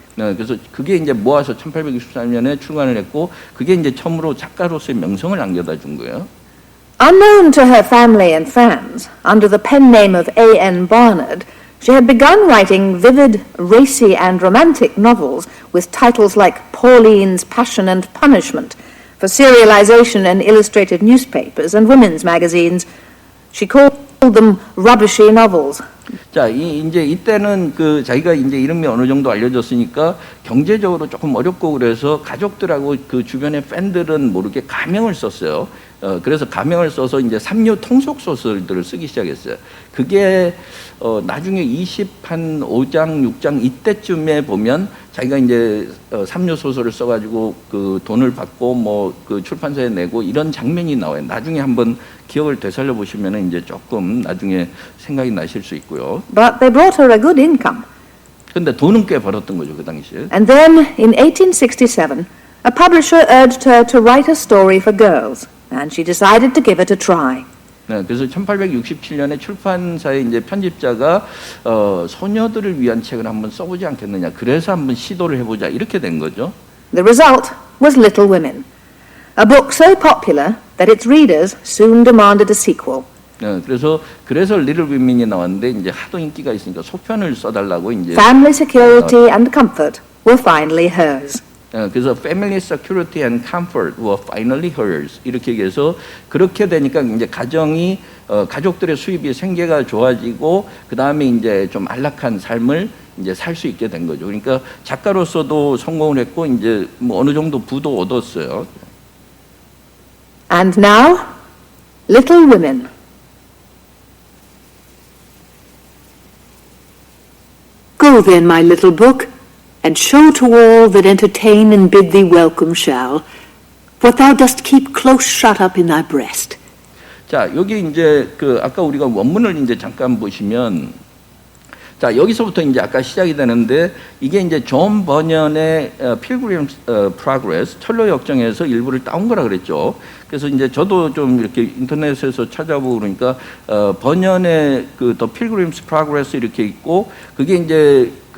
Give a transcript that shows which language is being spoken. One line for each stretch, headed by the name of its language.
Korean: 네, 그래서 그게 이제 모아서 1863년에 출간을 했고, 그게 이제 처음으로 작가로서의 명성을 안겨다 준 거예요.
English: Unknown to her family and fans, under the pen name of A.N. Barnard, she had begun writing vivid, racy and romantic novels with titles like Pauline's Passion and Punishment for serialization in illustrated newspapers and women's magazines. She called them rubbishy novels.
Korean: 자, 이제 이때는 그 자기가 이제 이름이 어느 정도 알려졌으니까 경제적으로 조금 어렵고 그래서 가족들하고 그 주변의 팬들은 모르게 가명을 썼어요. 그래서 가명을 써서 이제 삼류 통속 소설들을 쓰기 시작했어요. 그게 나중에 25장, 6장 이때쯤에 보면 자기가 이제 삼류 소설을 써가지고 그 돈을 받고 뭐 그 출판사에 내고 이런 장면이 나와요. 나중에 한번 기억을 되살려 보시면은 이제 조금 나중에 생각이 나실 수 있고요.
English: But they brought her a good income.
Korean: 근데 돈은 꽤 벌었던 거죠, 그 당시에.
English: And then, in 1867, a publisher urged her to write a story for girls, and she decided to give it a try.
Korean: 네, 그래서 1867년에 출판사의 이제 편집자가 소녀들을 위한 책을 한번 써보지 않겠느냐. 그래서 한번 시도를 해보자. 이렇게 된 거죠.
English: The result was Little Women, a book so popular that its readers soon demanded a sequel.
Korean: 네, 그래서 리틀 위민이 나왔는데 이제 하도 인기가 있으니까 소편을 써달라고 이제.
English: Family security and comfort were finally hers.
Korean: 그래서
English: Family Security and Comfort were finally hers
Korean: 이렇게 얘기해서 그렇게 되니까 이제 가족들의 수입이 생계가 좋아지고 그 다음에 이제 좀 안락한 삶을 이제 살 수 있게 된 거죠. 그러니까 작가로서도 성공을 했고 이제 뭐 어느 정도 부도 얻었어요.
English: And now, Little Women. Go then, my little book, and show to all that entertain and bid thee welcome shall, what thou dost keep close shut up in thy breast.
Korean: 자, 여기 이제 그 아까 우리가 원문을 이제 잠깐 보시면, 자, 여기서부터 이제 아까 시작이 되는데 이게 이제 존 버년의 Pilgrim's Progress 철로 역정에서 일부를 따온 거라 그랬죠. 그래서 이제 저도 좀 이렇게 인터넷에서 찾아보고 그러니까 버년의 그 The Pilgrim's Progress 이렇게 있고 그게 이제